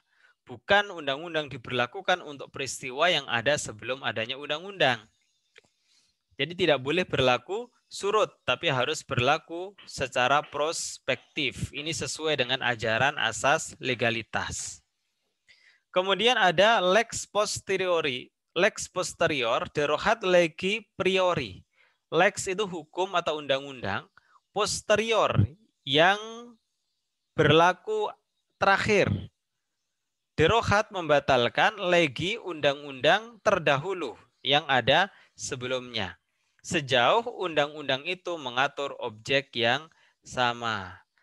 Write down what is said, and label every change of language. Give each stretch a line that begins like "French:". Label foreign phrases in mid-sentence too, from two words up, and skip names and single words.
Indonesian: Bukan undang-undang diberlakukan untuk peristiwa yang ada sebelum adanya undang-undang. Jadi tidak boleh berlaku surut, tapi harus berlaku secara prospektif. Ini sesuai dengan ajaran asas legalitas. Kemudian ada
Latin: lex posteriori. Lex posterior derogat legi priori.
Indonesian: Lex itu hukum atau undang-undang. Posterior yang berlaku terakhir. Derogat membatalkan legi undang-undang terdahulu yang ada sebelumnya. Sejauh undang-undang itu mengatur objek yang sama.